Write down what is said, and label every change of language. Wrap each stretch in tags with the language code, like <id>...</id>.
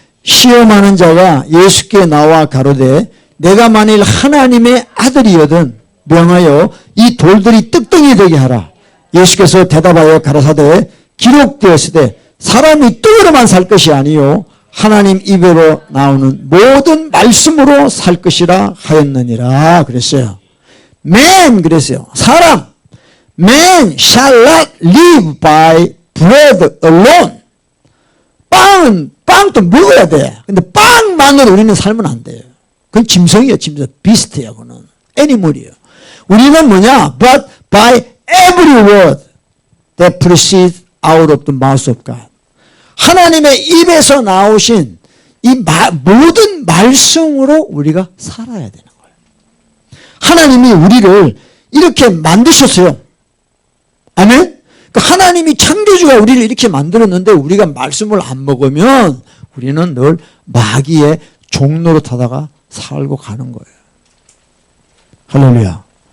<ko>시험하는 자가 예수께 나와 가로되 내가 만일 하나님의 아들이거든 명하여 이 돌들이 떡덩이 되게 하라. 예수께서 대답하여 가라사대 기록되었으되 사람이 떡으로만 살 것이 아니요 하나님 입으로 나오는 모든 말씀으로 살 것이라 하였느니라 그랬어요. Man 그랬어요.</ko> <en>사람 Man shall not live by bread alone.</en> <ko>빵도 먹어야 돼. 근데 빵만으로 우리는 살면 안 돼요. 그건 짐승이에요. 짐승. 비스트야. 그거는. 애니멀이에요. 우리는 뭐냐?</ko> <en>But by every word that proceeds out of the mouth of God.</en> <ko>하나님의 입에서 나오신 이 모든 말씀으로 우리가 살아야 되는 거예요. 하나님이 우리를 이렇게 만드셨어요. 아멘? 그러니까 하나님이 창조주가 우리를 이렇게 만들었는데 우리가 말씀을 안 먹으면 우리는 늘 마귀의 종로로 타다가 살고 가는 거예요. 할렐루야.</ko>